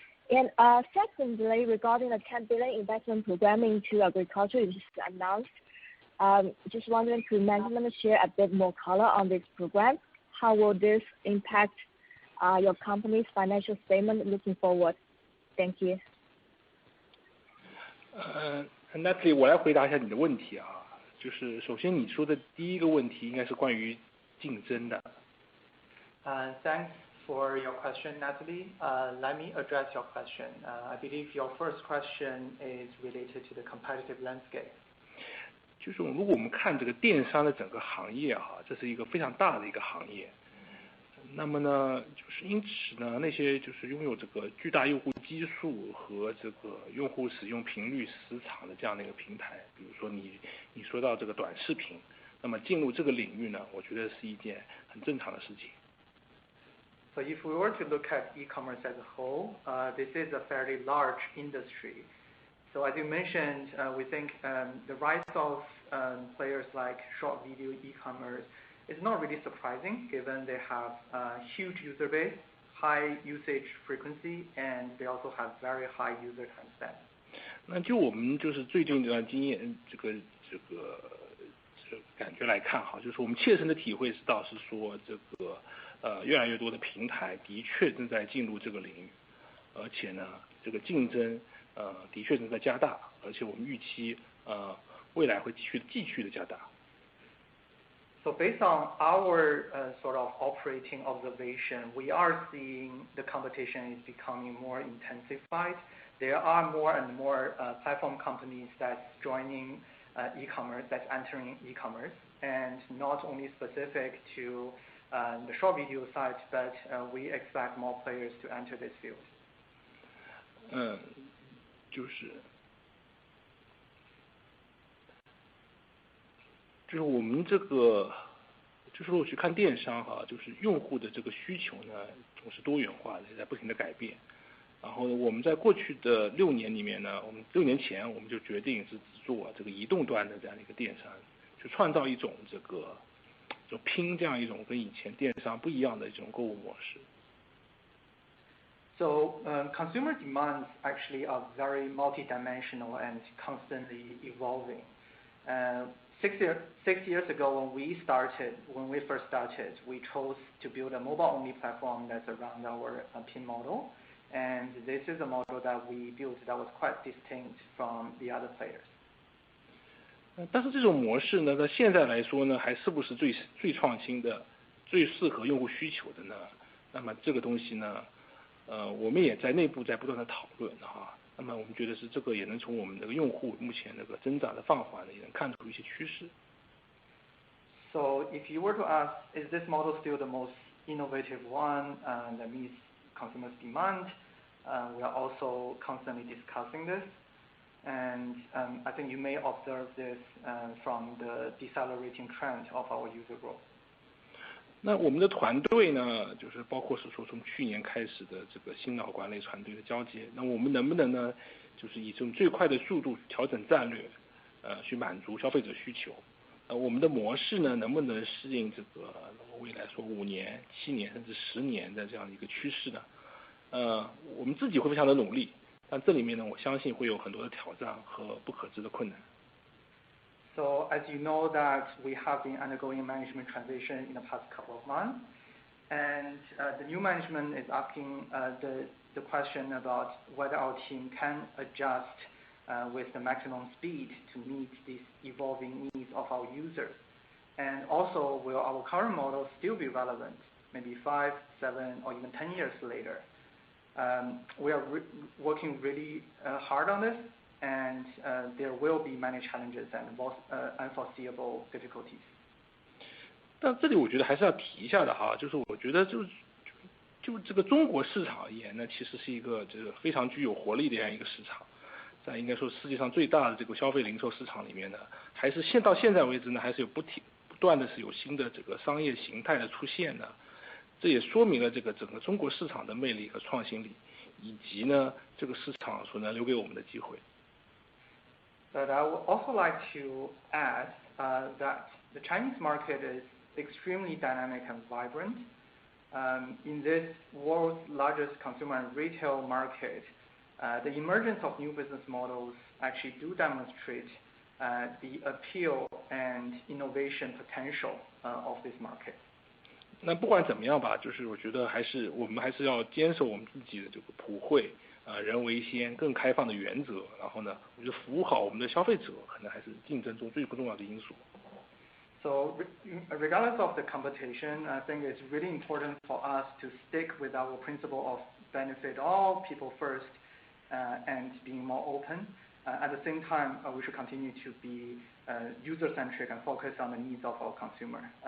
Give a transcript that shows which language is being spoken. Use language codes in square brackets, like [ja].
[en] And secondly, regarding the 10 billion investment program into agriculture you just announced, just wondering, could management share a bit more color on this program? How will this impact your company's financial statement looking forward? Thank you. [zh] Natalie， 我来回答一下你的问题啊，就是首先你说的第一个问题应该是关于竞争的。 [en] Thanks for your question, Natalie. Let me address your question. I believe your first question is related to the competitive landscape. [zh] 就是如果我们看这个电商的整个行业啊，这是一个非常大的一个行业。那么呢，就是因此呢，那些就是拥有这个巨大用户基数和这个用户使用频率时长的这样的一个平台，比如说你说到这个短视频，那么进入这个领域呢，我觉得是一件很正常的事情。 [en] So if we were to look at e-commerce as a whole, this is a fairly large industry. So as you mentioned, we think the rise of players like short video e-commerce is not really surprising, given they have a huge user base, high usage frequency, and they also have very high user time spent. [zh] 那就我们就是最近这段经验，这个感觉来看哈，就是我们切身的体会到是说，这个越来越多的平台的确正在进入这个领域，而且呢，这个竞争的确正在加大，而且我们预期未来会继续的加大。 [en] So based on our sort of operating observation, we are seeing the competition is becoming more intensified. There are more and more platform companies that's joining e-commerce, that's entering e-commerce, and not only specific to the short video side, but we expect more players to enter this field. [zh] 就是我们这个就是我去看电商就是用户的这个需求呢总是多元化的，也在不停的改变。然后我们在过去的6年里面呢，我们6年前我们就决定是只做这个移动端的这样的一个电商，去创造一种就拼这样一种跟以前电商不一样的一种购物模式。 [en] So consumer demands actually are very multidimensional and constantly evolving. 6 years ago, when we first started, we chose to build a mobile-only platform that's around our PIN model, and this is a model that we built that was quite distinct from the other players. [zh] 但是这种模式呢，在现在来说呢，还是不是最创新的、最适合用户需求的呢？那么这个东西呢，我们也在内部在不断的讨论那么我们觉得是这个也能从我们这个用户目前这个增长的放缓呢，也能看出一些趋势。 [en] So if you were to ask, is this model still the most innovative one that meets consumers' demand? We are also constantly discussing this, and I think you may observe this from the decelerating trend of our user growth. [zh] 那我们的团队呢，就是包括是说从去年开始的这个新老管理团队的交接，那我们能不能呢，就是以这种最快的速度调整战略，去满足消费者需求？我们的模式呢，能不能适应这个未来说5年、7年甚至10年的这样一个趋势呢？我们自己会非常的努力，但这里面呢，我相信会有很多的挑战和不可知的困难。 [en] So as you know that we have been undergoing management transition in the past couple of months, and the new management is asking the question about whether our team can adjust with the maximum speed to meet these evolving needs of our users. And also, will our current model still be relevant, maybe 5, 7, or even 10 years later? We are working really hard on this, and there will be many challenges and unforeseeable difficulties. [zh] 但这里我觉得还是要提一下的就是我觉得就这个中国市场而言呢，其实是一个这个非常具有活力的这样一个市场，在应该说世界上最大的这个消费零售市场里面呢，还是到现在为止呢，还是有不断的是有新的这个商业形态的出现的，这也说明了这个整个中国市场的魅力和创新力，以及呢这个市场所能留给我们的机会。 [en] But I would also like to add that the Chinese market is extremely dynamic and vibrant. In this world's largest consumer and retail market, the emergence of new business models actually do demonstrate the appeal and innovation potential of this market. [zh] 那不管怎么样吧，就是我觉得我们还是要坚守我们自己的这个普惠人为先更开放的原则，然后呢，我觉得服务好我们的消费者，可能还是竞争中最重要的因素。 [en] So regardless of the competition, I think it's really important for us to stick with our principle of benefit all, people first, and being more open. At the same time, we should continue to be user-centric and focus on the needs of our consumer.